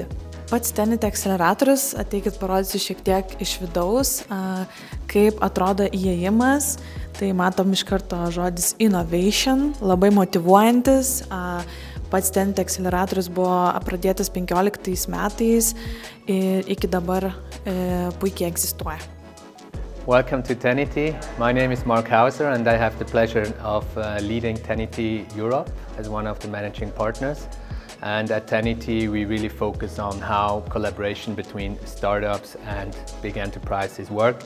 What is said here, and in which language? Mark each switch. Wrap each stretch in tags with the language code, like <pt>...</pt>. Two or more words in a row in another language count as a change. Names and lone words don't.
<lt>Pats Tenity akceleratorius, ateikit parodysiu šiek tiek iš vidaus, kaip atrodo įėjimas. Tai matom iš karto žodis innovation, labai motyvuojantis. Pats Tenity akceleratorius buvo pradėtas 15 metais ir iki dabar puikiai egzistuoja.</lt> <en>Welcome to Tenity. My name is Mark Hauser and I have the pleasure of leading Tenity Europe as one of the managing partners. And at Tenity we really focus on how collaboration between startups and big enterprises work.</en>